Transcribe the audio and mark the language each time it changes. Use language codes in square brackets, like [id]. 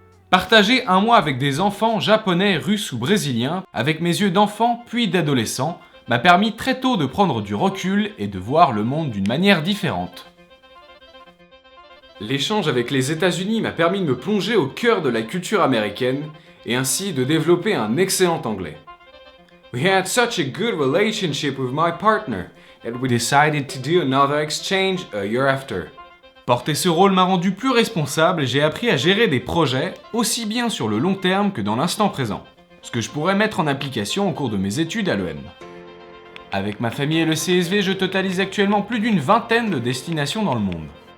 [fr] Partager 1 mois avec des enfants japonais, russes ou brésiliens, avec mes yeux d'enfant puis d'adolescent, m'a permis très tôt de prendre du recul et de voir le monde d'une manière différente. L'échange avec les États-Unis m'a permis de me plonger au cœur de la culture américaine et ainsi de développer un excellent anglais. [en] We had such a good relationship with my partner that we decided to do another exchange a year after. [fr] Porter ce rôle m'a rendu plus responsable et j'ai appris à gérer des projets aussi bien sur le long terme que dans l'instant présent, ce que je pourrais mettre en application au cours de mes études à l'EM. Avec ma famille et le CSV, je totalise actuellement plus d'une vingtaine de destinations dans le monde.